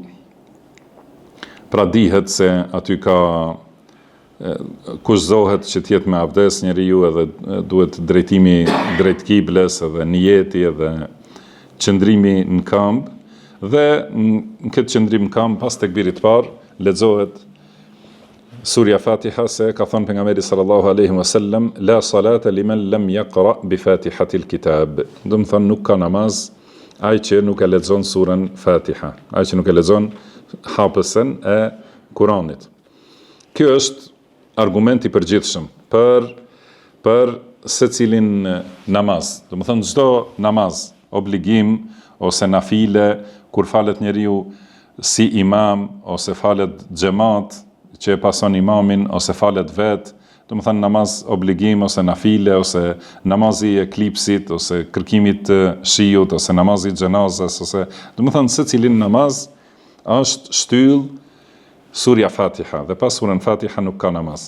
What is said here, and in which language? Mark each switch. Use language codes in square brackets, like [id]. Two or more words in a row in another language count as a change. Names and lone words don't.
[sq] pra dihet se aty ka kushtohet që të jetë me abdes njeriu, edhe duhet drejtimi drejt kibles, edhe niyeti, edhe qëndrimi në këmbë, dhe në këtë qëndrim në këmbë pas tekbirit parë lexohet surja Fatiha, se ka thënë pejgamberi [ar] صلى الله عليه وسلم لا صلاة لمن لم يقرأ بفاتحة الكتاب. [sq] Do të thonë nuk ka namaz ai që nuk e lexon surën Fatiha, ai që nuk e lexon hapësen e Kuranit. Kjo është argument i përgjithshëm për secilin namaz. Do të thonë çdo namaz, obligim ose nafile, kur falet njeriu si imam ose falet xhamat që e pason imamin ose falet vet, do të thënë namaz obligim ose nafile ose namazi i eklipsit ose kërkimit të shiut ose namazi i xhenazës ose, do të thënë secilin namaz është shtyll surja Fatiha, dhe pas surën Fatiha nuk ka namaz.